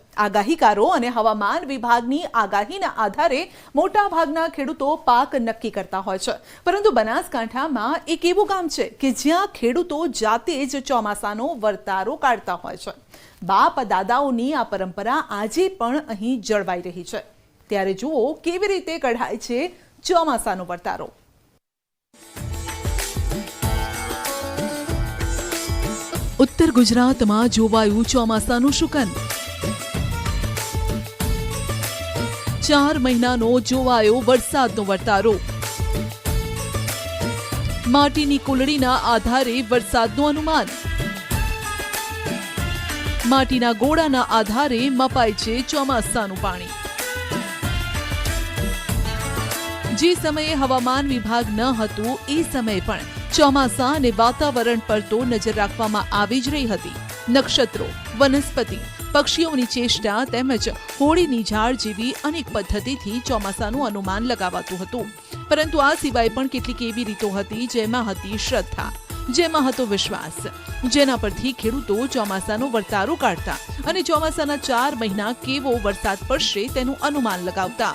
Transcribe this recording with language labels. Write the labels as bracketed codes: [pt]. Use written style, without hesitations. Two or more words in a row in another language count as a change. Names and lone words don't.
[gu] આગાહીકારો અને હવામાન વિભાગની આગાહીના આધારે મોટાભાગના ખેડૂતો પાક નક્કી કરતા હોય છે, પરંતુ બનાસકાંઠામાં એક એવું ગામ છે કે જ્યાં ખેડૂતો જાતે જ ચોમાસાનો વર્તારો કાઢતા હોય છે। બાપ દાદાઓની આ પરંપરા આજે પણ અહીં જળવાઈ રહી છે। ત્યારે જુઓ કેવી રીતે કઢાય છે ચોમાસાનો વર્તારો। ઉત્તર ગુજરાતમાં જોવાયું ચોમાસાનું શુકન। 4 મહિનાનો જોવાયો વરસાદનો વર્તારો। માટીની કુલડીના આધારે વરસાદનું અનુમાન। માટીના ગોળાના આધારે મપાય છે ચોમાસાનું પાણી। જે સમયે હવામાન વિભાગ ન હતું એ સમયે પણ ચોમાસા અને વાતાવરણ પર તો નજર રાખવામાં આવી જ રહી હતી। નક્ષત્રો, વનસ્પતિ, પક્ષીઓની ચેષ્ટા તેમજ હોળીની ઝાડ જેવી અનેક પદ્ધતિથી ચોમાસાનું અનુમાન લગાવાતું હતું, પરંતુ આ સિવાય પણ કેટલીક એવી રીતો હતી જેમાં હતી શ્રદ્ધા, જેમાં હતો વિશ્વાસ, જેના પરથી ખેડૂતો ચોમાસાનો વર્તારો કાઢતા અને ચોમાસાના 4 મહિના કેવો વરસાદ પડશે તેનું અનુમાન લગાવતા।